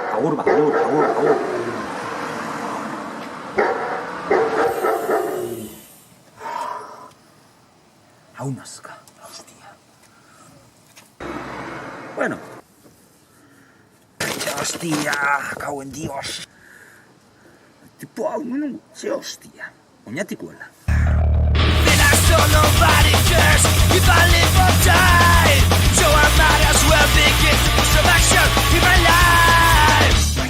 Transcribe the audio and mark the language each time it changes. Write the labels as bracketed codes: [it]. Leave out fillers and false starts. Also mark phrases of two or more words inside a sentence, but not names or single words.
[eu] Agur ba, agur. Hau nazka, hostia. [es] Bueno. Hostia, cauen dios. [eu] Tipo hau, no, ze hostia. Oñatikuela. [en] So nobody cares if I live or die. So I might as well begin to put some action in my life.